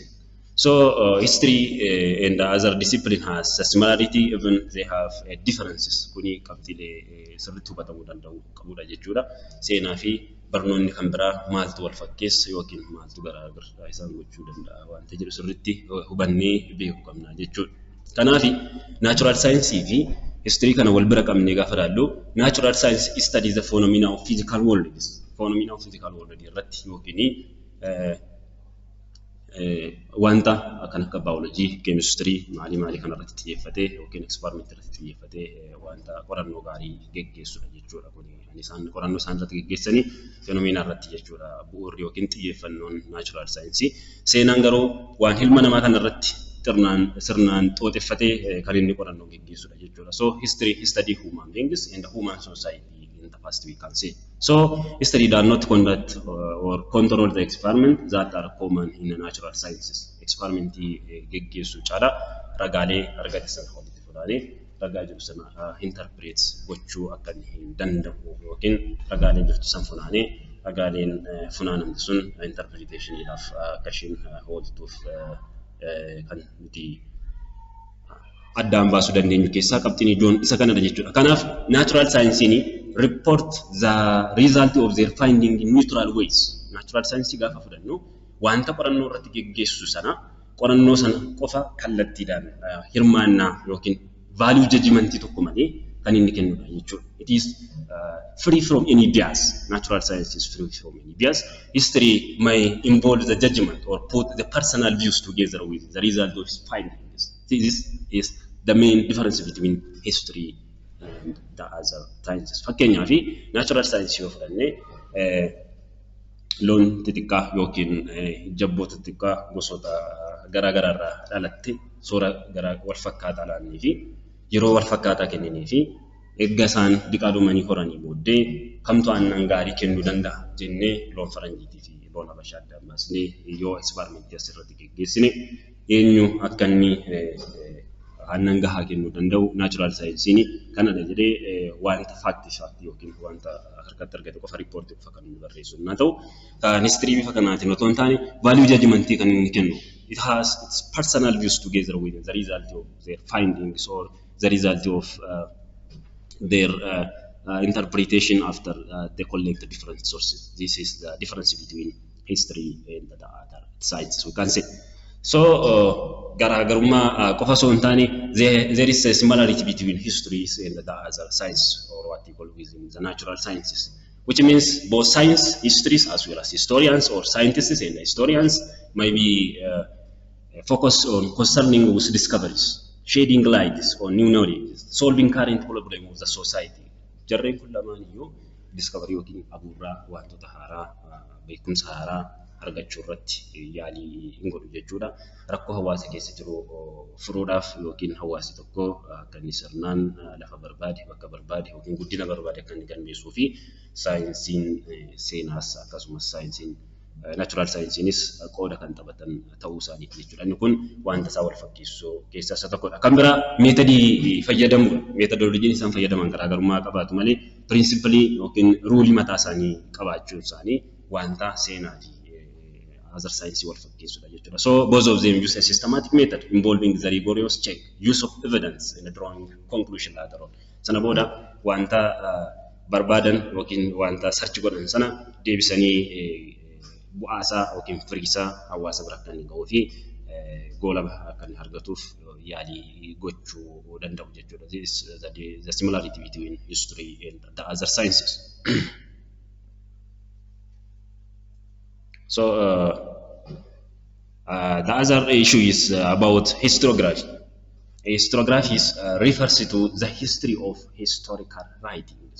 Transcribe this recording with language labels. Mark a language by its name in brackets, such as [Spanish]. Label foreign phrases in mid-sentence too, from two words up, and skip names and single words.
[English] So history and the other discipline has a similarity, even they have differences. [Oromo] Kuni qabxiilee sirriitti hubatamuu danda'u qabudha jechuudha. Seenaa fi barnoonni kan biraa maaltu wal fakkeessa yookiin maaltu garaagarummaa isaan gochuu danda'a wanta jedhu sirriitti hubannee beekuu qabna jechuudha. Kanaaf [English] natural science [Oromo] fi history kana wal bira qabnee gaafa ilaallu [English] natural science studies the phenomena of physical world. Phenomena of physical world [Oromo] irratti yookiin wanta kan akka [English] biology, chemistry, [Oromo] maali kanarratti xiyyeeffatee yookiin experiment irratti xiyyeeffatee wanta qorannoo gaarii geggeessudha jechuudha. Kun isaan qorannoo isaan irratti geggeessanii fenomena irratti jechuudha bu'uurri yookiin xiyyeeffannoon [English] natural science. [Oromo] Seenaan garuu waan ilma namaa kanarratti sirnaan xooxeffatee kan inni qorannoo geggeessudha jechuudha. [English] So history study human beings and human society in the past we can say. So history does not conduct or control the experiment that are common in the natural sciences. [Oromo] Experiment geggeessu caala ragaalee argate sana walitti fuudhanii ragaa jiru sana interprets gochuu akka hin danda'u yookiin ragaalee jirtu san funaanee ragaaleen funaanamti sun interpretationiidhaaf akka ishiin ooltuuf kan nuti addaan baasuu dandeenyu keessaa qabxiin ijoon isa kanadha jechuudha. [English] Kanaaf natural science report the result of their finding in neutral ways. Natural science [Oromo] gaafa fudhannu wanta qorannoo irratti geggeessu sana qorannoo sana qofa kallattiidhaan hirmaannaa yookiin [English] value judgment [Oromo] tokko malee kan inni kennudha jechuudha. [English] It is free from any bias. Natural science is free from any bias. History may involve the judgment or put the personal views together with the result of his findings. This is the main difference between history and the other sciences. [Oromo] Fakkeenyaaf [English] natural science [Oromo] yoo fudhanne loon xixiqqaa yookiin jabboota xixiqqaa gosoota garaagaraa irraa dhalatte soora wal fakkaataa laannii fi yeroo wal fakkaataa kennanii fi eegga isaan diqaalumanii horanii booddee kamtu aannan gaarii kennuu danda'a jennee loon faranjiitii fi loon habashaa adda ammasnee yoo ekspeerimentii asirratti geggeessine eenyu akka inni aannan gahaa kennuu danda'u [English] natural science [Oromo] kanadha jedhee wanta faaktii yookiin wanta harkatti argate qofa riippoortii qofa kan inni barreessu yoo ta'u kan history bifa kanaatiin otoo hin taane [English] value judgment [Oromo] kan inni kennu. [English] It has its personal views together with the result of their findings or the result of their interpretation after they collect different sources. This is the difference between history and the other sciences, we can say. So, [Oromo] garaagarummaa qofa osoo hin taane [English] there is a similarity between histories and the other sciences, or what we call within the natural sciences, which means both science, histories, as well as historians or scientists and historians may be focused on concerning with discoveries, shedding light on new knowledge, solving current problems of the society. [Oromo] Jarreen kun lamaan iyyuu discovery yookiin abuurraa wantoota haaraa beekumsa haaraa argachuu irratti yaalii hin godhu jechuudha. Rakkoo hawaasa keessa jiru furuudhaaf yookiin hawaasi tokko kan sirnaan lafa barbaade bakka barbaade yookiin guddina barbaade kan galmeessuu fi saayinsiin seenaas akkasumas saayinsiin [English] natural sciencenis [Oromo] qooda kan taphatan ta'uu isaaniiti jechuudha. Inni kun wanta isaa wal fakkeessuu keessaa isa tokkodha. Kan biraa meetodii fayyadamu meetodolojiin isaan fayyadaman garaagarummaa qabaatu malee principally yookiin ruulii mataa isaanii qabaachuun isaanii wanta seenaa fi [English] other science [Oromo] wal fakkeessudha jechuudha. [English] So both of them use a systematic method involving the rigorous check, use of evidence and drawing conclusion later on. [Oromo] Sana booda wanta barbaadan yookiin wanta search godhan sana deebisanii bu'aasaa yookiin firiisaa hawaasa bira kan ga'uu fi goola kan argatuuf yaalii gochuu danda'u jechuudha. [English] This is the similarity between history and the other sciences. So the other issue is about historiography. Historiography refers to the history of historical writings.